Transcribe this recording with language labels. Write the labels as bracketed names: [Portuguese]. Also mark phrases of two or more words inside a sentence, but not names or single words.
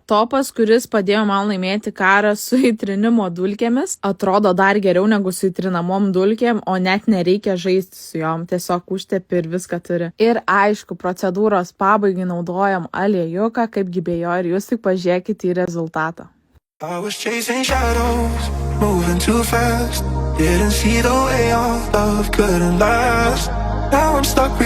[Lithuanian] Topas, kuris padėjo man laimėti karą su įtrinimo dulkėmis, atrodo dar geriau negu su įtrinamom dulkėm, o net nereikia žaisti su jom, tiesiog užtepi ir viską turi. Ir aišku, procedūros pabaigai naudojam aliejuką, kaipgi be jo, ir jūs tik pažiūrėkite į rezultatą. [English] I was chasing shadows, moving too fast, didn't see the way our love couldn't last. Now I'm stuck